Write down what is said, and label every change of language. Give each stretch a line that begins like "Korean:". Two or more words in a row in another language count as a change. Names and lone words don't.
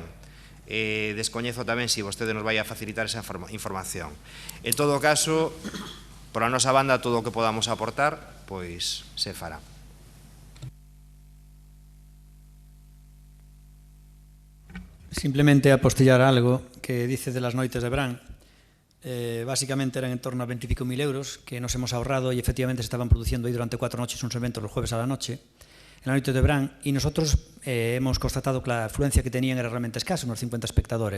Galician: Descoñezo tamén se vostede nos vai a facilitar esa información. En todo caso, por a nosa banda, todo o que podamos aportar, pois se fará.
Spanish: Simplemente apostillar algo que dice de las noites de verán. Básicamente eran en torno a 25.000 euros que nos hemos ahorrado y efectivamente se estaban produciendo ahí durante 4 noches unos eventos los jueves a la noche, en la noche de verán, y nosotros hemos constatado que la afluencia que tenían era realmente escasa, unos 50 espectadores.